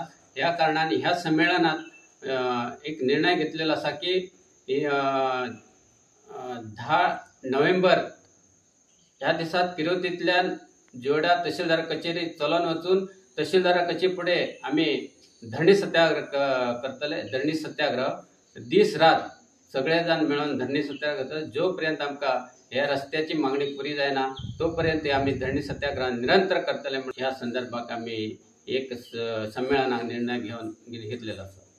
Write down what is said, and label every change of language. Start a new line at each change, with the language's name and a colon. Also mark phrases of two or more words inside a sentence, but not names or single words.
Konkani: ह्या कारणान ह्या संमेलनात एक निर्णय घेतलेलो असा की 10 नोव्हेंबर ह्या दिसात किरोतींतल्यान जोडा तहसीलदार कचेरी चलोन वचून तहसीलदारा कचे पुढे आम्ही धरणी सत्याग्रह करतले। धरणी सत्याग्रह दीस रात सगळे जण मिळून धरणी सत्याग्रह करतले। जोपर्यंत आमका ह्या रस्त्याची मागणी पुरी जायना तोपर्यंत आम्ही धरणी सत्याग्रह निरंतर करतले म्हणून ह्या संदर्भात आम्ही एक संमेलनाक निर्णय घेतलेला असा।